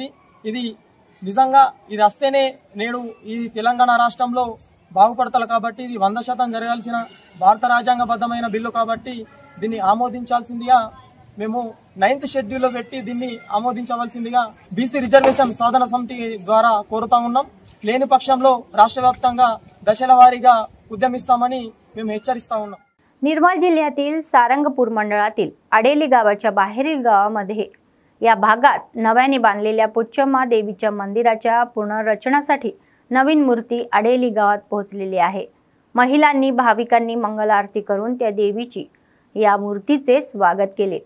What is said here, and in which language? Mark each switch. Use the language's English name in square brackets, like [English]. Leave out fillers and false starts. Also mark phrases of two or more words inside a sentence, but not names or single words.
[Telugu] ఇది నిజంగా ఇది వస్తేనే నేడు ఈ తెలంగాణ రాష్ట్రంలో బాగుపడతారు కాబట్టి ఇది 100% జరగాల్సిన భారత రాజ్యాంగబద్ధమైన బిల్లు కాబట్టి దీన్ని ఆమోదించాల్సిందిగా మేము 9th షెడ్యూల్లో పెట్టి దీన్ని ఆమోదించవలసిందిగా బీసీ రిజర్వేషన్ సాధన సమితి ద్వారా కోరుతా ఉన్నాం. లేని పక్షంలో రాష్ట్ర వ్యాప్తంగా దశల వారీగా उद्यमिస్తామని మేము హెచ్చరిస్తా ఉన్నాం. [Marathi] निर्मल जिल्ह्यातील सारंगपूर मंडळातील अडेली गावाच्या बाहेरील गावामध्ये या भागात नव्याने बांधलेल्या पोचम्मा देवीच्या मंदिराच्या पुनर्रचनासाठी नवीन मूर्ती अडेली गावात पोहोचलेली आहे. महिलांनी भाविकांनी मंगल आरती करून त्या देवीची या मूर्तीचे स्वागत केले.